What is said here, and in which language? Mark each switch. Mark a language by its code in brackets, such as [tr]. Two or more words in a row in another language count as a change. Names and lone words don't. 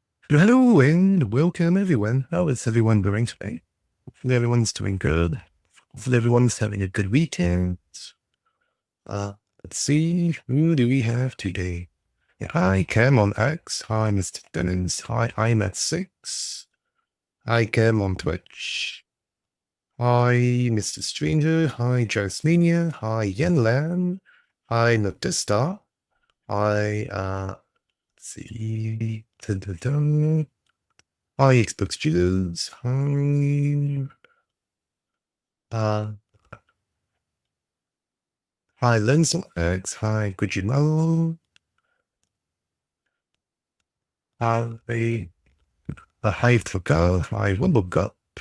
[en] Hello and welcome everyone. How is everyone doing today? Hopefully everyone's doing good. Hopefully everyone's having a good weekend. Uh, let's see, who do we have today? Yeah, hi, Cam on X. Hi, Mr. Dennis. Hi, I'm at 6. Hi, Cam on Twitch. Hi, Mr. Stranger. Hi, Jasmania. Hi, Yen Lan. Hi, Notista. Hi, let's see. Dun-dun-dun. Hi, Xbox Studios. Hi. Uh, Hi, Lens X. Hi, Gujimaro. Hi, Hi, Fuka. Hi, Wimblegut.